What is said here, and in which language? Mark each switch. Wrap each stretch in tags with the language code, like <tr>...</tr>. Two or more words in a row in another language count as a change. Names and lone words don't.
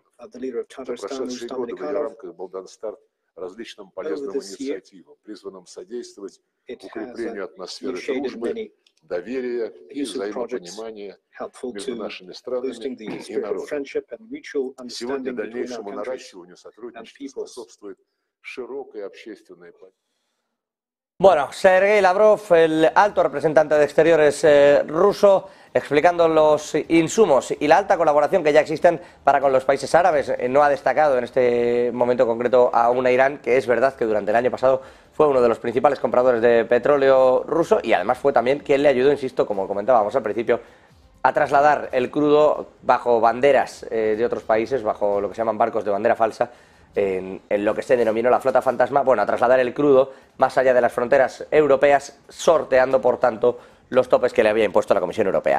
<ru>За прошедшие годы в ее рамках был дан старт различным полезным инициативам, призванным содействовать укреплению атмосферы дружбы, доверия и взаимопонимания между нашими странами и народами. Сегодня дальнейшему наращиванию сотрудничества способствует широкая общественная поддержка.</ru> <es>Bueno, Sergei Lavrov, el alto representante de Exteriores ruso, explicando los insumos y la alta colaboración que ya existen para con los países árabes. No ha destacado en este momento concreto a una Irán que es verdad que durante el año pasado fue uno de los principales compradores de petróleo ruso y además fue también quien le ayudó, insisto, como comentábamos al principio, a trasladar el crudo bajo banderas de otros países, bajo lo que se llaman barcos de bandera falsa, en lo que se denominó la flota fantasma, bueno, a trasladar el crudo más allá de las fronteras europeas, sorteando, por tanto, los topes que le había impuesto la Comisión Europea.</es>